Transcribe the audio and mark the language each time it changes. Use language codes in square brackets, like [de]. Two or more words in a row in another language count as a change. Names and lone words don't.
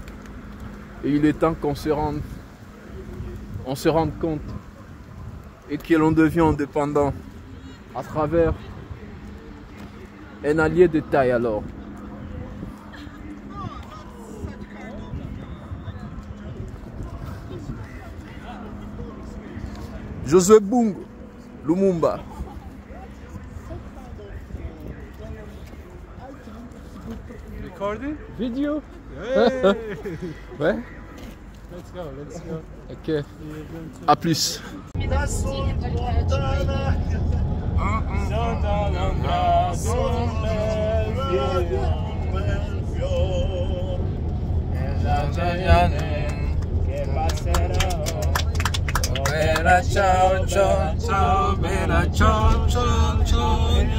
[fr] Et il est temps qu'on se rende compte et que l'on devient indépendant à travers un allié de taille alors. Joseph Bungo, Lumumba. [en] Recording? Video? Hey. [fr] Ouais? [en] Let's go. [fr] Ok. À plus. [it] Bella ciao ciao ciao, bella ciao ciao ciao.